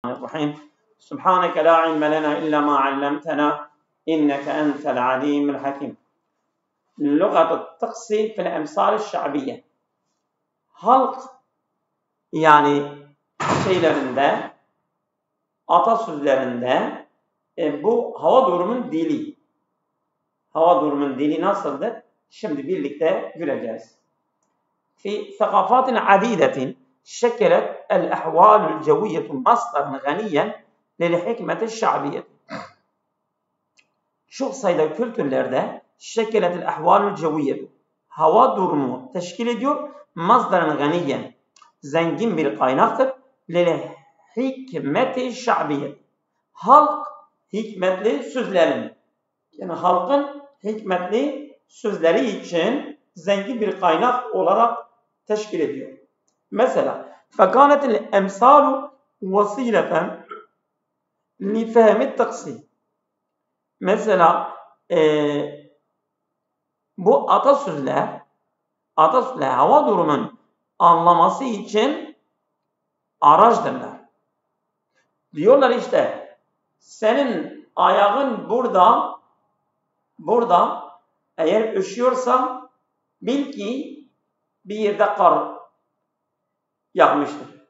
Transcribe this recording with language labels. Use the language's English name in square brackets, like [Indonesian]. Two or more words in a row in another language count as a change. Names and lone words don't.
[Arabic] الرحيم سبحانك لا علم لنا إلا ما علمتنا إنك أنت العليم الحكيم. لغة الطقس في الأمثال الشعبية. [Turkish] Halk şeylerinde, atasözlerinde bu hava durumun dili. Hava durumun dili nasıldır? Şimdi birlikte göreceğiz. [Arabic] في ثقافات عديدة شكلت الأحوال الجوية مصدرا غنيا للحكمة الشعبية. [Turkish] Çok sayıda kültürlerde [Arabic] شكلت الأحوال الجوية, [Turkish] hava durumu teşkil ediyor. [Arabic] مصدرا غنيا, [Turkish] zengin bir kaynaktır. [Arabic] للحكمة الشعبية, [Turkish] halk hikmetli sözlerin, yani halkın hikmetli sözleri için zengin bir kaynak olarak teşkil ediyor. Mesela [Arabic] فَكَانَتِ الْاَمْسَالُ وَسِيلَةً لِفَهْمِ التَّقْسِيمِ. [Turkish] Mesela bu atasözler hava durumun anlaması için araçtırlar. Diyorlar işte, senin ayağın burada eğer üşüyorsan bil ki bir yerde kar yağmıştır.